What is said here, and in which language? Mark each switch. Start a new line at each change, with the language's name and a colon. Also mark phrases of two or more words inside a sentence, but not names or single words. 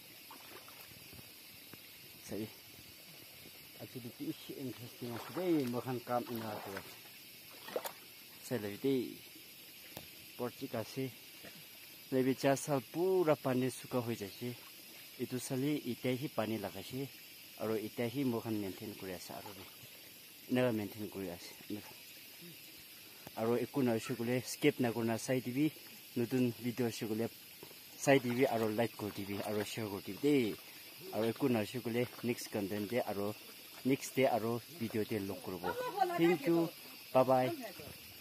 Naga Pidgin: achi tu ish interesting ase de mohan kam ina kore sai lai de porchika se lebi chasal pura pani suka hoi jaise itu sali ite hi pani lagase aro ite hi mohan maintain kuri ase aro naga maintain kuri ase aro ekuna shugule skip na kurna sai tv nutun video shugule sai tv aro like kor tv aro share kor tv de aro ekuna shugule
English: next content
Naga Pidgin: de aro
English: next day
Naga Pidgin: aro video de look korbo
English: thank you bye bye